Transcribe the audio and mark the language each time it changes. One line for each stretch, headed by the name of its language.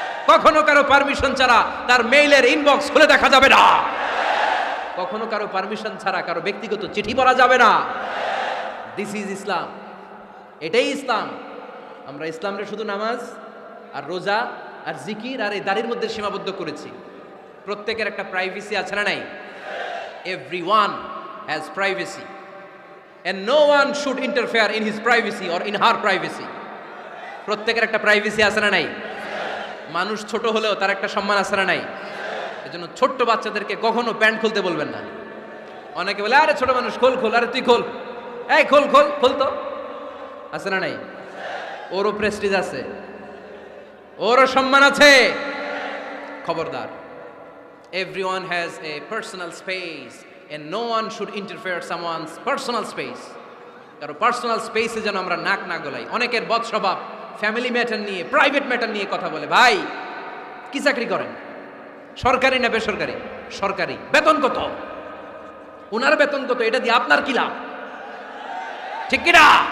Bangla: কখনো কারো পারমিশন ছাড়া তার মেইলের ইনবক্স খুলে দেখা যাবে না। কখনো কারো পারমিশন ছাড়া কারো ব্যক্তিগত চিঠি পড়া যাবে না।
English: this is Islam,
Bangla: এটাই ইসলাম। আমরা ইসলামরে শুধু নামাজ আর রোজা আর জিকির আর এই দাড়ির মধ্যে সীমাবদ্ধ করেছি। প্রত্যেকের একটা প্রাইভেসি আছে না নাই?
English: Everyone has privacy and no one should interfere in his privacy or in her privacy.
Bangla: প্রত্যেকের একটা প্রাইভেসি আছে না নাই? মানুষ ছোট হলেও তার একটা সম্মান আছে না নাই? এজন্য ছোট্ট বাচ্চাদেরকে কখনো প্যান্ট খুলতে বলবেন না। অনেকে বলে আরে ছোট মানুষ, খোল, আরে তুই খোল, এই খোল তো, আছে না নাই? ওরও প্রেস্টিজ আছে, ওরও সম্মান আছে। খবরদার,
English: everyone has a personal space and no one should interfere someone's personal space.
Bangla: কারো পার্সোনাল স্পেসে যেন আমরা নাক না গলাই। অনেকের বদ স্বভাব ফ্যামিলি ম্যাটার নিয়ে, প্রাইভেট ম্যাটার নিয়ে কথা বলে। ভাই কি চাকরি করেন, সরকারি না বেসরকারি? সরকারি। বেতন কত? ওনার বেতন কত? এটা দিয়ে আপনার কি লাভ, ঠিক কিনা?